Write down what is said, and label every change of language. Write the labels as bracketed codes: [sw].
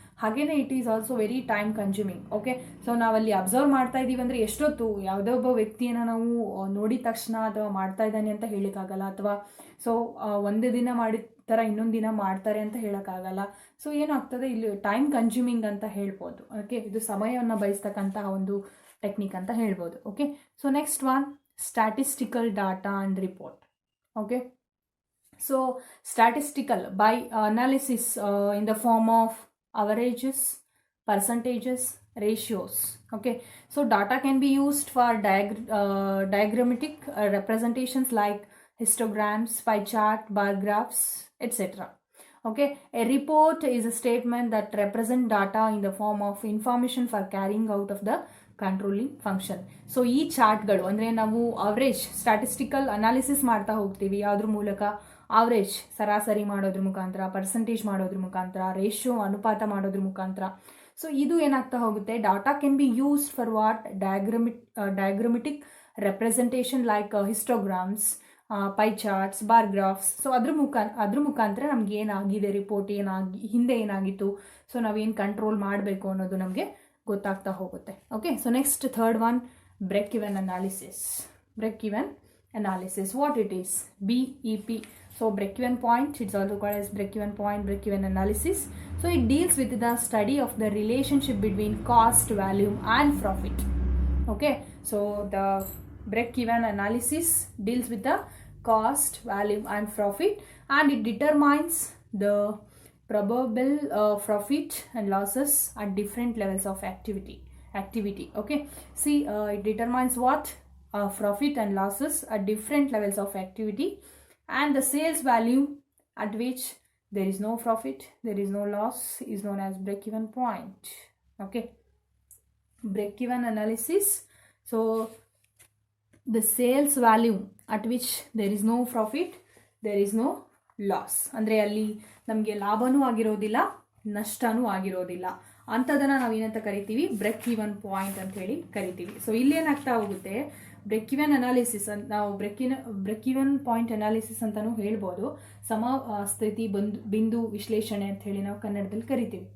[kn] ಹಾಗೇನೆ [en] It is also very time consuming. [kn] Okay, so ನಾವಲ್ಲಿ observe ಮಾಡ್ತಾ ಇದ್ದೀವಿ ಅಂದರೆ ಎಷ್ಟೊತ್ತು, ಯಾವುದೋ ಒಬ್ಬ ವ್ಯಕ್ತಿಯನ್ನು ನಾವು ನೋಡಿದ ತಕ್ಷಣ ಅಥವಾ ಮಾಡ್ತಾ ಇದ್ದಾನೆ ಅಂತ ಹೇಳೋಕ್ಕಾಗಲ್ಲ, ಅಥವಾ ಸೊ ಒಂದು ದಿನ ಮಾಡಿದ ಥರ ಇನ್ನೊಂದು ದಿನ ಮಾಡ್ತಾರೆ ಅಂತ ಹೇಳೋಕ್ಕಾಗಲ್ಲ. ಸೊ ಏನಾಗ್ತದೆ ಇಲ್ಲಿ ಟೈಮ್ ಕನ್ಸ್ಯೂಮಿಂಗ್ ಅಂತ ಹೇಳ್ಬೋದು. ಓಕೆ, ಇದು ಸಮಯವನ್ನು ಬಯಸ್ತಕ್ಕಂತಹ ಒಂದು ಟೆಕ್ನಿಕ್ ಅಂತ ಹೇಳ್ಬೋದು. [en] Okay, so next one statistical data and report. Okay, so statistical by analysis in the form of averages, percentages, ratios. Okay, so data can be used for diagrammatic representations like histograms, pie chart, bar graphs, etc. Okay, a report is a statement that represents data in the form of information for carrying out of the controlling function. [kn] So ಈ ಚಾರ್ಟ್ಗಳು ಅಂದರೆ ನಾವು average statistical analysis ಮಾಡ್ತಾ ಹೋಗ್ತೀವಿ. ಯಾವುದ್ರ ಮೂಲಕ? Average ಸರಾಸರಿ ಮಾಡೋದ್ರ ಮುಖಾಂತರ, ಪರ್ಸೆಂಟೇಜ್ ಮಾಡೋದ್ರ ಮುಖಾಂತರ, ರೇಷಿಯೋ ಅನುಪಾತ ಮಾಡೋದ್ರ ಮುಖಾಂತರ. [en] so [kn] ಇದು ಏನಾಗ್ತಾ ಹೋಗುತ್ತೆ, [en] Data can be used for what diagrammatic representation like histograms, pie charts, bar graphs. [kn] So ಅದ್ರ ಮುಖಾಂತರ ನಮ್ಗೆ ಏನಾಗಿದೆ, ರಿಪೋರ್ಟ್ ಹಿಂದೆ ಏನಾಗಿತ್ತು, ಸೊ ನಾವೇನು ಕಂಟ್ರೋಲ್ ಮಾಡಬೇಕು ಅನ್ನೋದು ನಮಗೆ ಗೊತ್ತಾಗ್ತಾ ಹೋಗುತ್ತೆ. [en] Okay, so next third one break even analysis. Break even analysis, what it is? BEP. So break-even point, it's also called as break-even point, break-even analysis. So it deals with the study of the relationship between cost, value and profit. Okay, so the break-even analysis deals with the cost, value and profit, and it determines the probable profit and losses at different levels of activity. Okay, see, it determines what profit and losses at different levels of activity, and the sales value at which there is no profit, there is no loss is known as break-even point. Okay, break-even analysis. So the sales value at which there is no profit, there is no loss. [kn] ಅಂದರೆ ಅಲ್ಲಿ ನಮಗೆ ಲಾಭನೂ ಆಗಿರೋದಿಲ್ಲ, ನಷ್ಟನೂ ಆಗಿರೋದಿಲ್ಲ. ಅಂಥದನ್ನು ನಾವೇನಂತ ಕರಿತೀವಿ? Break even point ಅಂತ ಹೇಳಿ ಕರಿತೀವಿ. ಸೊ ಇಲ್ಲೇನಾಗ್ತಾ ಹೋಗುತ್ತೆ, ಬ್ರೇಕ್ ಇವನ್ ಅನಾಲಿಸಿಸ್ ಅಂತ ನಾವು ಬ್ರೇಕ್ ಇವನ್ ಪಾಯಿಂಟ್ ಅನಾಲಿಸಿಸ್ ಅಂತಲೂ ಹೇಳ್ಬೋದು. ಸಮಸ್ಥಿತಿ ಬಿಂದು ವಿಶ್ಲೇಷಣೆ ಅಂತ ಹೇಳಿ ನಾವು ಕನ್ನಡದಲ್ಲಿ ಕರಿತೀವಿ.